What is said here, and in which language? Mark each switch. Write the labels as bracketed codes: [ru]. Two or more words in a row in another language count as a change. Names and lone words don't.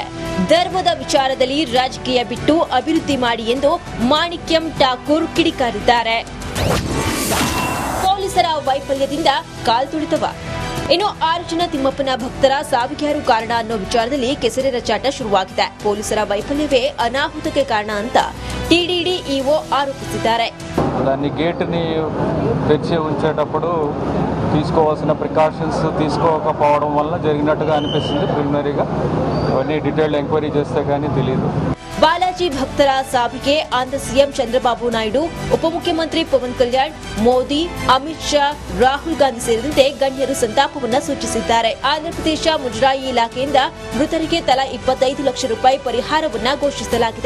[kn] ಧರ್ಮದ ವಿಚಾರದಲ್ಲಿ ರಾಜಕೀಯ ಬಿಟ್ಟು ಅಭಿವೃದ್ಧಿ ಮಾಡಿ ಎಂದು ಮಾಣಿಕ್ಯಂ ಠಾಕೂರ್ ಕಿಡಿಕಾರಿದ್ದಾರೆ. ಪೊಲೀಸರ ವೈಫಲ್ಯದಿಂದ ಕಾಲ್ತುಳಿತವ. ಇನ್ನು 6 ಜನ ತಿಮ್ಮಪ್ಪನ ಭಕ್ತರ ಸಾವಿಗೆ ಕಾರಣ ಅನ್ನೋ ವಿಚಾರದಲ್ಲಿ ಕೆಸರೆ ರಚಾಟ ಶುರುವಾಗಿದೆ. ಪೊಲೀಸರ ವೈಫಲ್ಯವೇ ಅನಾಹುತಕ್ಕೆ ಕಾರಣ ಅಂತ ಟಿಟಿಡಿ ಈವೋ ಆರೋಪಿಸಿದ್ದಾರೆ. [te] దాన్ని గేట్ని తెరిచి ఉంచేటప్పుడు తీసుకోవాల్సిన ప్రికాషన్స్ తీసుకోకపోవడం వల్ల జరిగినట్టుగా అనిపిస్తుంది ప్రిలిమినరీగా. అవన్నీ [en] detailed enquiry [te] చేస్తే కానీ తెలియదు. [kn] ಬಾಲಾಜಿ ಭಕ್ತರ ಸಾವಿಗೆ ಆಂಧ್ರ ಸಿಎಂ ಚಂದ್ರಬಾಬು ನಾಯ್ಡು, ಉಪಮುಖ್ಯಮಂತ್ರಿ ಪವನ್ ಕಲ್ಯಾಣ್, ಮೋದಿ, ಅಮಿತ್ ಶಾ, ರಾಹುಲ್ ಗಾಂಧಿ ಸೇರಿದಂತೆ ಗಣ್ಯರು ಸಂತಾಪವನ್ನು ಸೂಚಿಸಿದ್ದಾರೆ. ಆಂಧ್ರಪ್ರದೇಶ ಮುಜರಾಯಿ ಇಲಾಖೆಯಿಂದ ಮೃತರಿಗೆ ತಲಾ 25 ಲಕ್ಷ ರೂಪಾಯಿ ಪರಿಹಾರವನ್ನು ಘೋಷಿಸಲಾಗಿದೆ.